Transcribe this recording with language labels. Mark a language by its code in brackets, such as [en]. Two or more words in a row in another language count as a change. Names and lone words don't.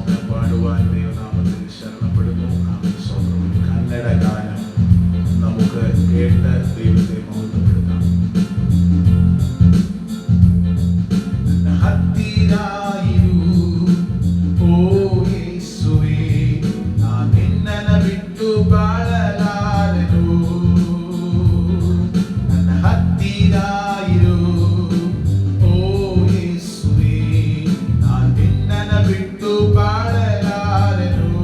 [ml] പാടുവാൻ ദൈവനാമത്തിൽ ശരണപ്പെടുന്നു. ആമേൻ. സ്തോത്രം. കന്നഡ ഗാനം നമുക്ക് കേട്ട് ദൈവത്തെ മഹത്വപ്പെടുത്താം. [kn] ಹತ್ತಿರಾಯಿರು ಓ ಯೇಸುವೇ, ನಾ ನಿನ್ನನ್ನು ಬಿಟ್ಟು ಬಾಳಲಾರೆನು. ನನ್ನ ಹತ್ತಿರಾಯಿರು ಓ ಯೇಸುವೇ, ನಾ ನಿನ್ನನ್ನು ಬಿಟ್ಟು ಬಾಳಲಾರೆನು.